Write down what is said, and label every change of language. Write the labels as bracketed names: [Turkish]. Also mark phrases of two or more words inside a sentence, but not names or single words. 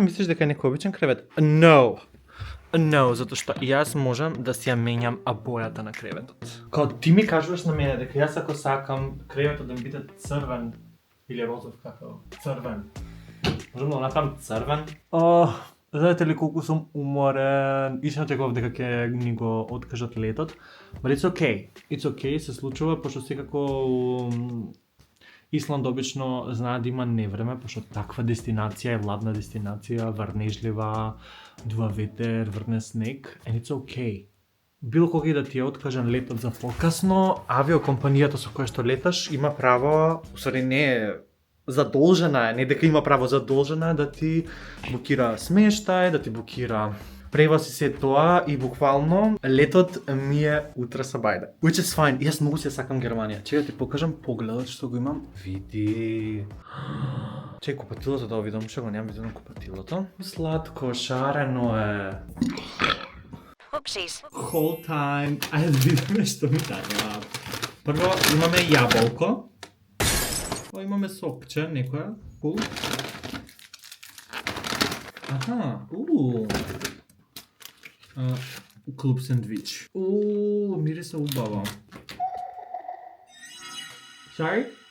[Macedonian] Мислиш дека е некој обичен кревет? No, затоа што јас можам да си ја менјам бојата на креветот. Као ти ми кажуваш на мене дека јас ако сакам креветот да ми биде црвен или розов како црвен. Можам да направам црвен? Знаете ли колку сум уморен? Ишто очекував дека ќе ни го откажат летот, [English] but it's okay. It's okay, [Macedonian] се случува пошто секако Исланд обично знае да има невреме, пошто таква дестинација е ладна дестинација, врнежлива, дува ветер, врне снег, [English] and it's okay. [Macedonian] Било кога и да ти е откажан летот за покасно, авиокомпанијата со која што леташ има право, усари не е задолжена, не дека има право, задолжена да ти букира смештај, да ти букира превоз и се тоа и буквално летот ми е утре сабајде. [English] Which is fine. [Macedonian] Јас многу се сакам Германија. Чека ти покажам погледот што го имам. Види. Чекај купатилото да видам, што го немам видено купатилото. Сладко, шарено е. [English] Oopsies. Whole time. [Macedonian] Ајде да видиме што ми треба. Прво имаме јаболко. Имаме сопче, некоја. Cool. Аха, клуб сендвич. Мириса убаво. Sorry?